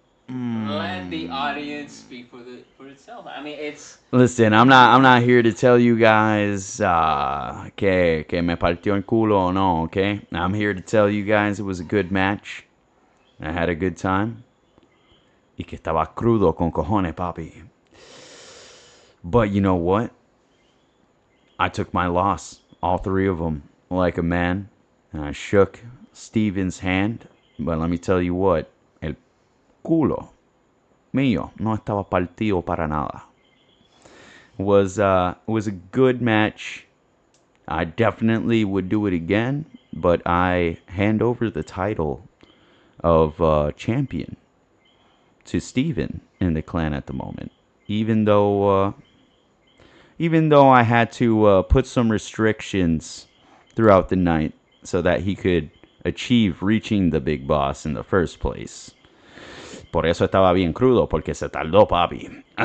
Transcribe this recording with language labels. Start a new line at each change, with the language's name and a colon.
English: Let the audience speak for itself. I mean, it's Listen, I'm not here to tell you guys
Spanish: que me partió el culo
English: or no, okay? I'm here to tell you guys it was a good match. I had a good time.
Spanish: Y que estaba crudo con cojones, papi.
English: But you know what? I took my loss, all three of them, like a man. And I shook Steven's hand. But let me tell you what,
Spanish: el culo mío no estaba partido para nada.
English: Was a good match. I definitely would do it again, but I hand over the title of champion to Steven in the clan at the moment. Even though I had to put some restrictions throughout the night so that he could achieve reaching the big boss in the first place.
Spanish: Por eso estaba bien crudo, porque se tardó, papi.